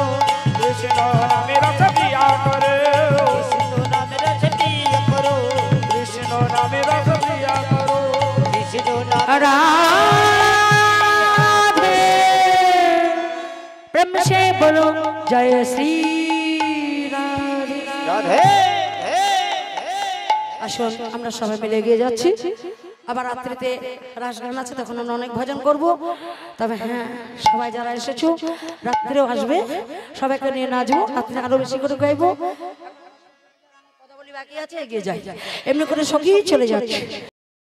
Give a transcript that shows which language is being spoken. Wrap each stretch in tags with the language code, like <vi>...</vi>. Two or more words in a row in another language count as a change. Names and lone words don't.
<hi>कृष्ण नामे रस पिया करो कृष्ण नाम रस पिया करो कृष्ण नामे रस पिया करो कृष्ण नाम राधे प्रेम से बोलो जय श्री राधे राधे</hi> <bn>আসুন আমরা সবাই মিলে এগিয়ে যাচ্ছি আবার রাত্রিতে রাস গান আছে তখন আমরা অনেক ভজন করব তবে হ্যাঁ সবাই যারা এসেছো রাত্রেও আসবে সবাইকে নিয়ে নাচবো রাত্রে আরো বেশি করে গাইবো কথা বলি বাকি আছে এগিয়ে যাই এমনি করে সঙ্গেই চলে যাচ্ছে</bn>